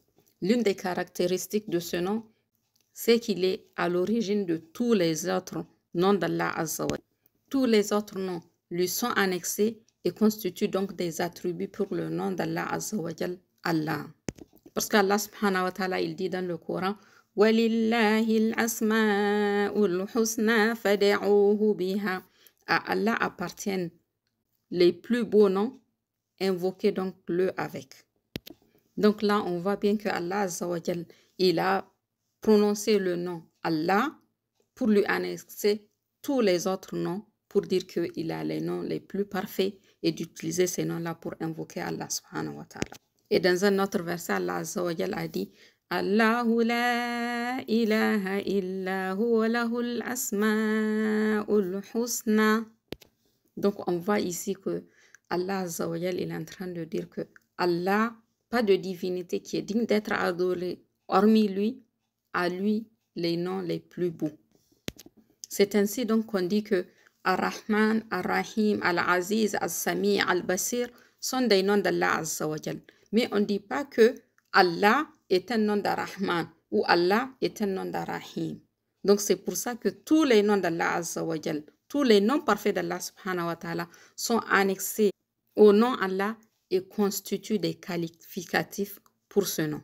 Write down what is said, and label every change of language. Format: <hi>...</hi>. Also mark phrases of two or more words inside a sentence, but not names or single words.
<fr>L'une des caractéristiques de ce nom, c'est qu'il est à l'origine de tous les autres noms d'Allah</fr> <ar>عز وجل.</ar> <fr>Tous les autres noms lui sont annexés et constituent donc des attributs pour le nom d'Allah</fr> <ar>عز وجل,</ar> <fr>Allah. Parce qu'Allah</fr> <ar>سبحانه وتعالى,</ar> <fr>il dit dans le Coran,</fr> <ar>وَلِلَّهِ الْأَسْمَاءُ الْحُسْنَى فَدَعُوهُ بِهَا.</ar> <fr>À Allah appartiennent les plus beaux noms, invoquez donc le avec. Donc là, on voit bien que Allah</fr> <ar>عز وجل,</ar> <fr>il a prononcé le nom Allah pour lui annexer tous les autres noms, pour dire qu'il a les noms les plus parfaits et d'utiliser ces noms-là pour invoquer Allah</fr> <ar>سبحانه وتعالى.</ar> <fr>Et dans un autre verset, Allah</fr> <ar>عز وجل</ar> <fr>a dit</fr> <ar>الله لا إله إلا هو له الأسماء الحسنى.</ar> <fr>Donc on voit ici que Allah</fr> <ar>عز وجل</ar> <fr>est en train de dire que Allah, pas de divinité qui est digne d'être adorée hormis lui, à lui les noms les plus beaux. C'est ainsi donc qu'on dit que Ar-Rahman, Ar-Rahim, Al-Aziz, Al-Sami, Al-Basir sont des noms d'Allah</fr> <ar>عز وجل.</ar> <fr>Mais on ne dit pas que Allah est un nom d'Ar-Rahman ou Allah est un nom d'Ar-Rahim. Donc c'est pour ça que tous les noms d'Allah</fr> <ar>عز وجل,</ar> <fr>tous les noms parfaits d'Allah</fr> <ar>سبحانه وتعالى</ar> <fr>sont annexés au nom Allah et constituent des qualificatifs pour ce nom.</fr>